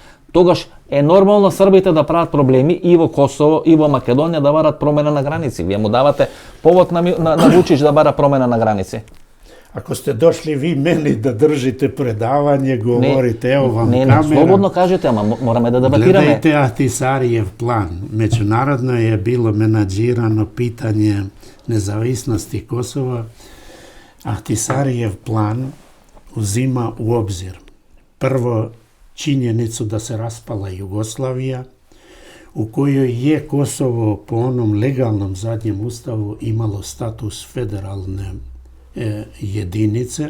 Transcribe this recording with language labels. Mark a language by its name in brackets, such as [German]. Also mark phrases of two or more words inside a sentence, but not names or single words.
[Macedonian] тогаш е нормално србите да прават проблеми и во Косово, и во Македонија да барат промена на граници. Вие му давате повод на Вучич да бара промена на граници. Ако сте дошли ви мени да држите предавање, говорите, [Serbian] ево вам камера. [Macedonian] Слободно кажете, ама мораме да дебатираме. [Serbian] Гледайте Ахтисариев план. Меđunarodno je bilo menadžirano pitanje nezavisnosti Kosova. Ahtisarijev plan uzima u obzir prvo činjenicu da se raspala Jugoslavija, u kojoj je Kosovo po onom legalnom zadnjem ustavu imalo status federalne jedinice.